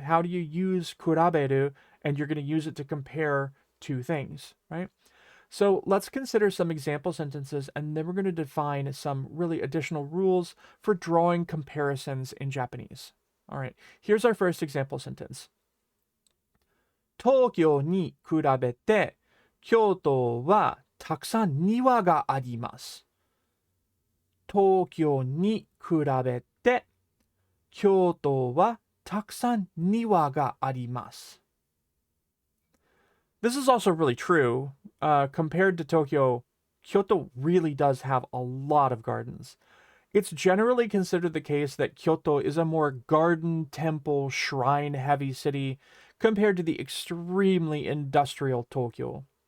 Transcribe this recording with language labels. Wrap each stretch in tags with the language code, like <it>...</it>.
<en>How do you use kuraberu and you're going to use it to compare two things, right? So let's consider some example sentences, and then we're going to define some really additional rules for drawing comparisons in Japanese. All right, here's our first example sentence.</en> <ja>東京に比べて京都はたくさん庭があります。東京に比べて京都はたくさん庭があります。</ja> <en>This is also really true. Compared to Tokyo, Kyoto really does have a lot of gardens. It's generally considered the case that Kyoto is a more garden, temple, shrine-heavy city compared to the extremely industrial Tokyo.</en>